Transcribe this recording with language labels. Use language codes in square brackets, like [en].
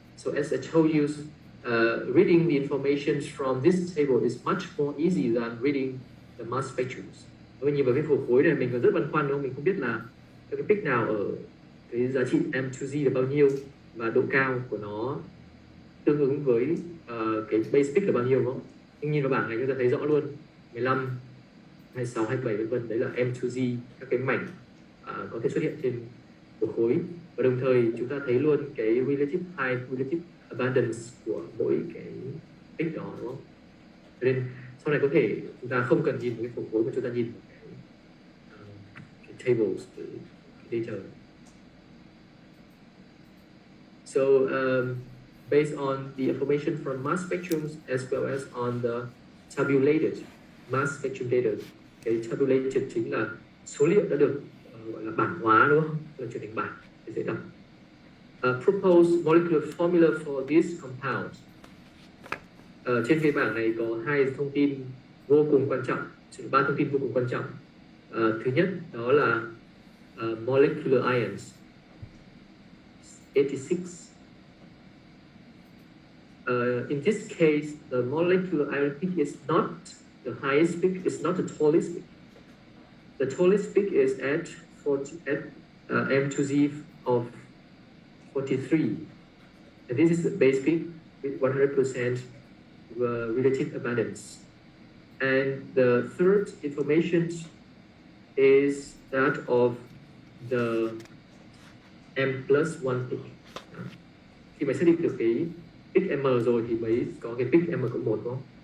[en] So as I told you, reading the information from this table is much more easy than reading the mass spectrums. [vi] Nếu nhìn vào cái phổ khối này mình còn rất băn khoăn đúng không? Mình không biết là cái peak nào ở cái giá trị M2G là bao nhiêu và độ cao của nó tương ứng với cái base peak là bao nhiêu đúng không? Nhưng nhìn vào bảng này chúng ta thấy rõ luôn 15, 26, 27 vân vân, đấy là M2G, các cái mảnh có thể xuất hiện trên phổ khối. Và đồng thời chúng ta thấy luôn cái [en] relative height, relative abundance [vi] của mỗi cái peak đó đúng không? Cho nên sau này có thể chúng ta không cần nhìn vào cái phổ khối mà chúng ta nhìn vào cái tables, cái data. [en] So based on the information from mass spectrums as well as on the tabulated mass spectrum data. [vi] Cái tabulated chính là số liệu đã được gọi là bảng hóa đúng không? Là chuyển thành bảng để dễ đọc. [en] Proposed molecular formula for this compound. [vi] Trên cái bảng này có hai thông tin vô cùng quan trọng, ba thông tin vô cùng quan trọng. Thứ nhất đó là [en] molecular ions [vi] 86. [en] In this case, the molecular ion peak is not the highest peak, it's not the tallest peak. The tallest peak is at M2Z of 43. And this is the base peak with 100% relative abundance. And the third information is that of the M plus 1 peak. [vi] Khi mà xác định được cái peak M rồi thì mới có cái peak M cộng 1 đúng không?